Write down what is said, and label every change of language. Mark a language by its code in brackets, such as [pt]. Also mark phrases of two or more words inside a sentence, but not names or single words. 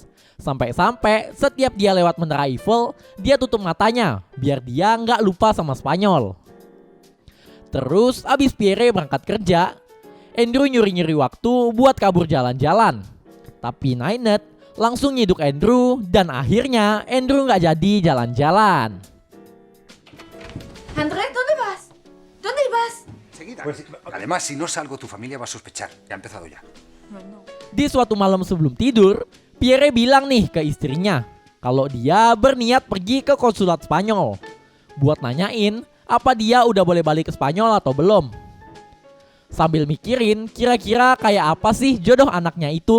[id] Sampai-sampai setiap dia lewat Menara Eiffel, dia tutup matanya biar dia gak lupa sama Spanyol. Terus abis Pierre berangkat kerja, Andrew nyuri-nyuri waktu buat kabur jalan-jalan. Tapi Nainet langsung nyiduk Andrew dan akhirnya Andrew gak jadi jalan-jalan. [es] André, ¿dónde vas? ¿Dónde vas? Enseguida. Además, si no salgo, tu familia va a sospechar. Ya ha empezado ya. Bueno. [id] Di suatu malam sebelum tidur, Pierre bilang nih ke istrinya kalau dia berniat pergi ke konsulat Spanyol buat nanyain apa dia udah boleh balik ke Spanyol atau belum. Sambil mikirin kira-kira kayak apa sih jodoh anaknya itu.